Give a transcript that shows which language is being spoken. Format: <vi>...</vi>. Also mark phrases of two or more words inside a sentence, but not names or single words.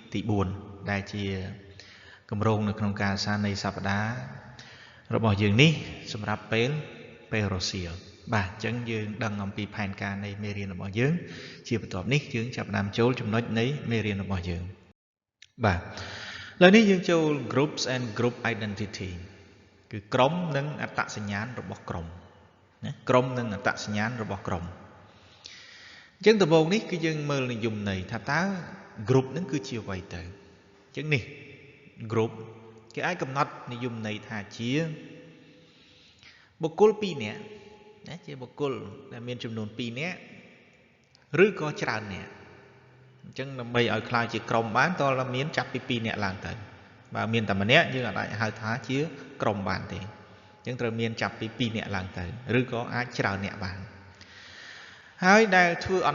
<km>4 ដែលជាគម្រោងនៅក្នុងការសិក្សានៃសប្តាហ៍របស់យើងនេះសម្រាប់ពេលរសៀលបាទអញ្ចឹង យើងដឹងអំពីផែនការនៃមេរៀនរបស់យើងជាបន្ទាប់នេះយើងចាប់ផ្ដើមចូលចំណុចនៃមេរៀនរបស់យើងបាទឥឡូវនេះយើងចូល</km> <en>groups and group identity</en> <km>គឺក្រុមនិងអត្តសញ្ញាណរបស់ក្រុមណាក្រុមនិងអត្តសញ្ញាណរបស់ក្រុមអញ្ចឹងដំបូងនេះគឺយើងមើលនិយមន័យថាតើ group នឹងគឺជាអ្វីទៅអញ្ចឹង នេះ group គេអាចកំណត់និយមន័យថាជាបុគ្គល2នាក់ណាជាបុគ្គលដែលមានចំនួន2នាក់ឬក៏ច្រើននាក់អញ្ចឹងដើម្បីឲ្យខ្លាចជាក្រុមបានតើមានចាប់ពី2នាក់ឡើងទៅបើមានតែម្នាក់យើងអាចហៅថាជាក្រុមបានទេអញ្ចឹងត្រូវមានចាប់ពី2នាក់ឡើងទៅឬក៏អាចច្រើននាក់បានហើយដែលធ្វើអ</km>